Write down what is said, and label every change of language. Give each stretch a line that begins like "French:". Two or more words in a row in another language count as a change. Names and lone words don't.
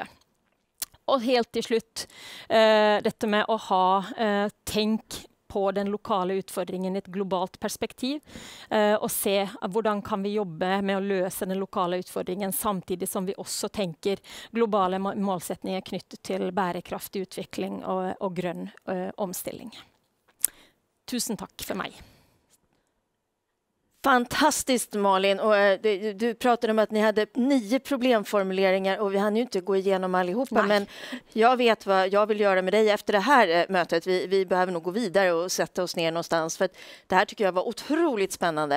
Norwegian: Og helt til slutt, dette med å ha tenk på den lokale utfordringen i et globalt perspektiv, og se hvordan kan vi jobbe med å løse den lokale utfordringen, samtidig som vi også tenker globale målsetninger knyttet til bærekraftig utvikling og grønn omstilling. Tusen takk for meg.
Swedish: Fantastiskt Malin, och du pratade om att ni hade 9 problemformuleringar och vi hann ju inte gå igenom allihopa. Nej. Men jag vet vad jag vill göra med dig efter det här mötet. Vi behöver nog gå vidare och sätta oss ner någonstans, för att det här tycker jag var otroligt spännande.